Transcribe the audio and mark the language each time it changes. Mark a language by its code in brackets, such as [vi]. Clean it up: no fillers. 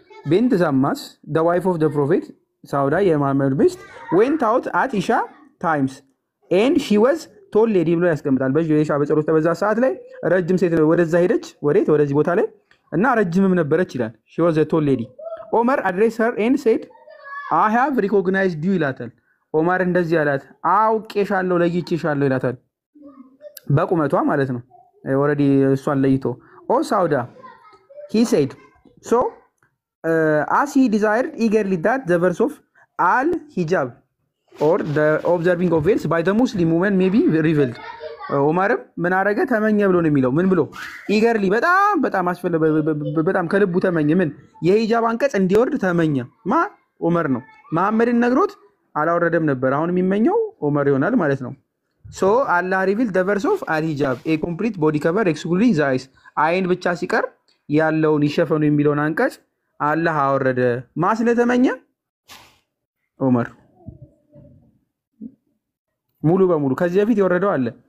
[am] ቢንት ዘማስ [en] the wife of the prophet, [am] ሳውዳ የመሐመድ ሚስት [en] went out at Isha times and she was told lady [am] ብሎ ያስቀምጣል። በኢሻ በጸሎት በዛ ሰዓት ላይ ረጅም ሴት ወደዛ ሄደች ወደዚህ ቦታ ላይ እና ረጅምም ነበረች ይላል። [en] she was a tall lady. ኦመር addressed her and said I have recognized you [am] ይላታል። ኦመር እንደዚህ ያላት አውቄሻለሁ ለይቼሻለሁ ይላታል። በቁመቷ ማለት ነው። ኦሬዲ እሷን ለይቶ ኦ ሳውዳ [en] he said so as he desired eagerly that the verse of al hijab or the observing of veils by the Muslim women may be revealed. [am] ኦመርም ምን አረገ ተመኘ ብሎ ነው የሚለው። ምን ብሎ ኢገርሊ በጣም በጣም ከልቡ ተመኘ። ምን የሂጃብ አንቀጽ እንዲወርድ ተመኘ። ኦመር ነው። መሐመድን ነግሮት አላወረደም ነበር። አሁን የሚመኘው ኦመር ይሆናል ማለት ነው። [en] so Allah revealed the verse of al-hijab, a complete body cover excluding the eyes, [am] አይን ብቻ ሲቀር ያለውን ይሸፈኑ የሚለውን አንቀጽ አላህ አወረደ። ስለተመኘ ኦመር ሙሉ በሙሉ ከዚህ በፊት የወረደው አለ።